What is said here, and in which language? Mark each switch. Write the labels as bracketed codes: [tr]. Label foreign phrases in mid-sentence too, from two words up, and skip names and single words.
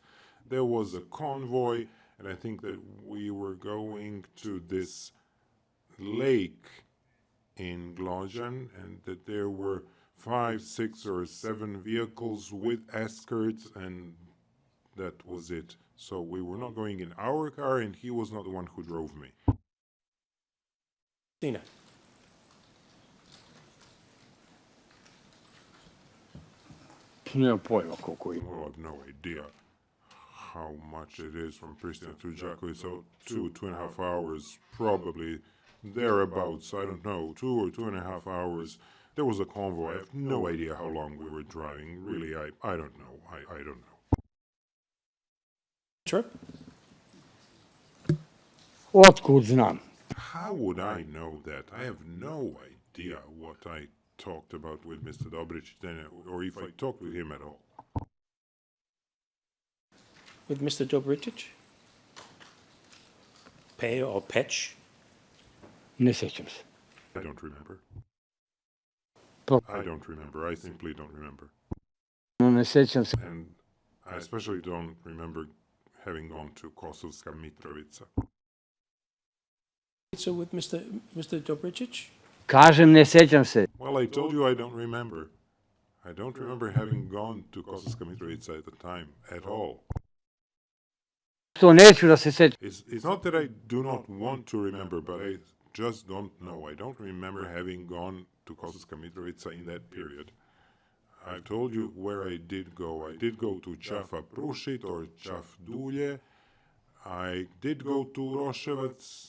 [en] There was a convoy, and I think that we were going to this lake in Glojan, and that there were 5, 6, or 7 vehicles with escorts, and that was it. So we were not going in our car, and he was not the one who drove me. Tina. [sr] Nemam pojma koliko ima. [en] Well, I have no idea how much it is from Pristina to Đakovica. So 2.5 hours, probably thereabouts. I don't know, 2 or 2.5 hours. There was a convoy. I have no idea how long we were driving. Really, I don't know. I don't know. Sure. [sr] Otkud znam? [en] How would I know that? I have no idea what I talked about with Mr. Dobricic then, or if I talked with him at all. With Mr. Dobricic? Pay or Pech? [sr] Ne sjećam se. [en] I don't remember. Pro- I don't remember. I simply don't remember. [sr] No ne sjećam se. [en] And I especially don't remember having gone to Kosovska Mitrovica. So with Mr. Dobricic? [sr] Kažem, ne sjećam se. [en] Well, I told you I don't remember. I don't remember having gone to Kosovska Mitrovica at the time at all. [sr] To neću da se sjećam. [en] It's not that I do not want to remember, but I just don't know. I don't remember having gone to Kosovska Mitrovica in that period. I told you where I did go. I did go to Čafa Prušit or Čaf Dulje. I did go to Roševac.